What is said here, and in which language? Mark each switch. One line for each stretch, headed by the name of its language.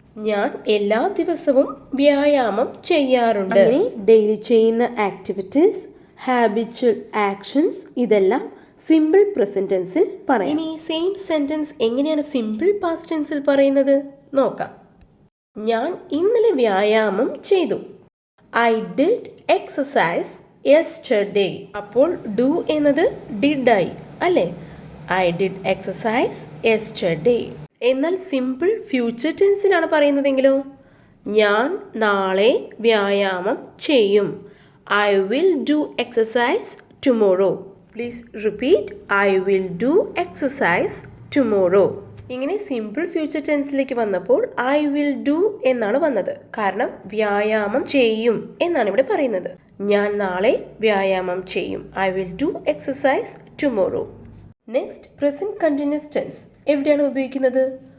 Malayalam: ഞാൻ എല്ലാ ദിവസവും വ്യായാമം ചെയ്യാറുണ്ട്. ഡെയിലി ചെയ്യുന്ന ആക്ടിവിറ്റീസ്, ഹാബിച്വൽ ആക്ഷൻസ് ഇതെല്ലാം സിമ്പിൾ പ്രസന്റ് ടെൻസിൽ പറയാം. ഇനി സെയിം സെൻറ്റൻസ് എങ്ങനെയാണ് സിമ്പിൾ പാസ്റ്റ് ടെൻസിൽ പറയുന്നത് നോക്കാം. ഞാൻ ഇന്നലെ വ്യായാമം ചെയ്തു.
English: I did exercise yesterday.
Malayalam: അപ്പോൾ ഡു എന്നത് ഡിഡ് ആയി അല്ലേ?
English: I did exercise yesterday.
Malayalam: എന്നാൽ സിമ്പിൾ ഫ്യൂച്ചർ ടെൻസിലാണ് പറയുന്നതെങ്കിലോ? ഞാൻ നാളെ വ്യായാമം ചെയ്യും.
English: I will do exercise tomorrow. Please repeat. I will do exercise tomorrow.
Malayalam: ഇങ്ങനെ സിമ്പിൾ ഫ്യൂച്ചർ ടെൻസിലേക്ക് വന്നപ്പോൾ ഐ വിൽ ഡു എന്നാണ് വന്നത്. കാരണം വ്യായാമം ചെയ്യും എന്നാണ് ഇവിടെ പറയുന്നത്. ഞാൻ നാളെ വ്യായാമം ചെയ്യും.
English: I will do exercise tomorrow. Next present continuous tense
Malayalam: എവിടെയാണ് ഉപയോഗിക്കുന്നത്?